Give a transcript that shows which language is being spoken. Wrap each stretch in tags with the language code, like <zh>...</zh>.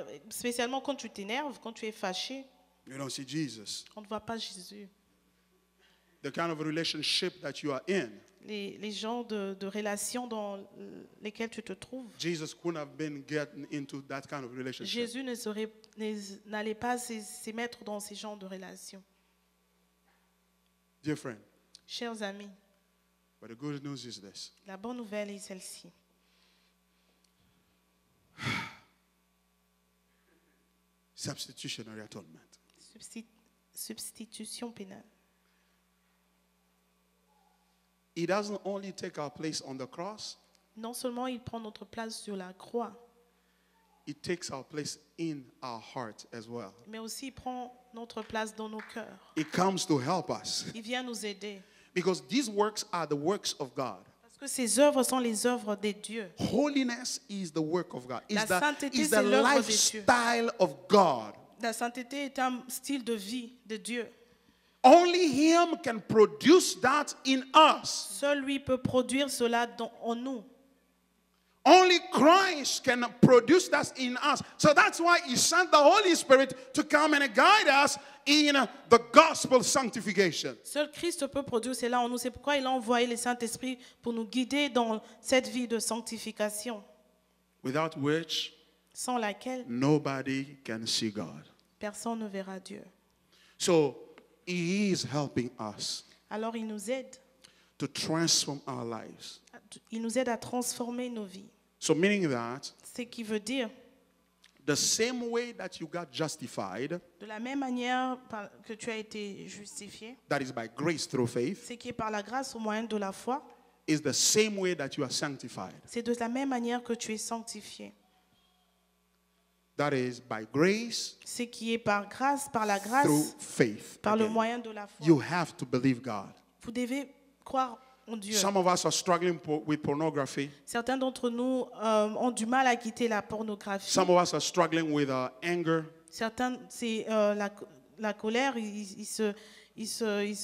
<fr>Spécialement quand tu t'énerves, quand tu es fâché,</fr> <en>you don't see Jesus.</en> <fr>on ne voit pas Jésus.</fr> <en>The kind of relationship that you are in,</en> <fr>Les gens de relations dans lesquelles tu te trouves,</fr> <en>Jesus couldn't have been getting into that kind of relationship.</en> <fr>Jésus n'allait pas se mettre dans ces genres de relations.</fr> <en>Dear friend,</en> <fr>Chers amis,</fr> <en>but the good news is this.</en> <fr>la bonne nouvelle est celle-ci.</fr> <en>Substitutionary atonement.</en> <fr>Substitution pénale.</fr> <en>It doesn't only take our place on the cross,</en> <fr>Non seulement il prend notre place sur la croix,</fr> <en>it takes our place in our heart as well.</en> <fr>mais aussi il prend notre place dans nos cœurs.</fr> <en>It comes to help us</en> <fr>Il vient nous aider.</fr> <en>because these works are the works of God.</en> <fr>Parce que ces œuvres sont les œuvres des dieux.</fr> <en>Holiness is the work of God.</en> <fr>La sainteté,</fr> <en>Is</en> <fr>c'est</fr> <en>the</en> <fr>l'œuvre des dieux.</fr> <en>lifestyle of God.</en> <fr>La sainteté est un style de vie de Dieu.</fr> <en>Only Him can produce that in us.</en> <fr>Seul lui peut produire cela en nous.</fr> <en>Only Christ can produce that in us. So that's why He sent the Holy Spirit to come and guide us in the gospel sanctification.</en> <fr>Seul Christ peut produire cela en nous. C'est pourquoi il a envoyé le Saint-Esprit pour nous guider dans cette vie de sanctification,</fr> <en>Without which</en> <fr>sans laquelle</fr> <en>nobody can see God.</en> <fr>personne ne verra Dieu.</fr> <en>So He is helping us</en> <fr>Alors il nous aide.</fr> <en>to transform our lives.</en> <fr>Il nous aide à transformer nos vies.</fr> <en>So meaning that</en> <fr>Ce qui veut dire,</fr> <en>the same way that you got justified,</en> <fr>de la même manière que tu as été justifié,</fr> <en>that is by grace through faith,</en> <fr>ce qui est par la grâce au moyen de la foi,</fr> <en>is the same way that you are sanctified.</en> <fr>c'est de la même manière que tu es sanctifié.</fr> <en>That is by grace</en> <fr>Ce qui est par grâce, par la grâce,</fr> <en>through faith.</en> <fr>par le</fr> <en>Again,</en> <fr>moyen de la foi.</fr> <en>you have to believe God.</en> <fr>Vous devez croire en Dieu.</fr> <en>Some of us are struggling with pornography.</en> <fr>Certains d'entre nous ont du mal à quitter la pornographie.</fr> <en>Some of us are struggling with anger.</en> <fr>Certains, c'est la colère, ils se</fr>